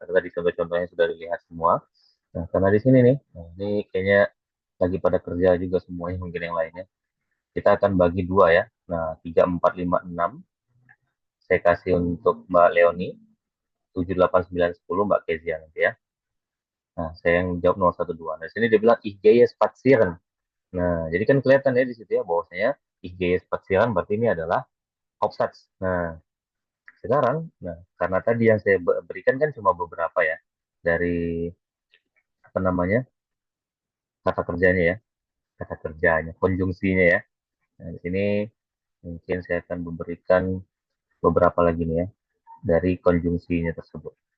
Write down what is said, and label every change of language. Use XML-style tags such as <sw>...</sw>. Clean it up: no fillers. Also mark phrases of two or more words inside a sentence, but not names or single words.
<id>Karena tadi contoh-contohnya sudah dilihat semua. Nah, karena di sini nih, nah, ini kayaknya lagi pada kerja juga semuanya mungkin yang lainnya. Kita akan bagi dua ya. Nah, 3, 4, 5, 6. Saya kasih untuk Mbak Leoni, 7, 8, 9, 10 Mbak Kezia nanti ya. Nah, saya yang jawab 0, 1, 2. Nah, di sini dia bilang,</id> <de>ich gehe spazieren.</de> <id>Nah, jadi kan kelihatan ya di situ ya, bahwasanya</id> <de>ich gehe spazieren</de> <id>berarti ini adalah Hauptsatz. Nah, sekarang, nah karena tadi yang saya berikan kan cuma beberapa ya dari apa namanya kata kerjanya ya, kata kerjanya, konjungsinya ya. Nah, di sini mungkin saya akan memberikan beberapa lagi nih ya dari konjungsinya tersebut.</id>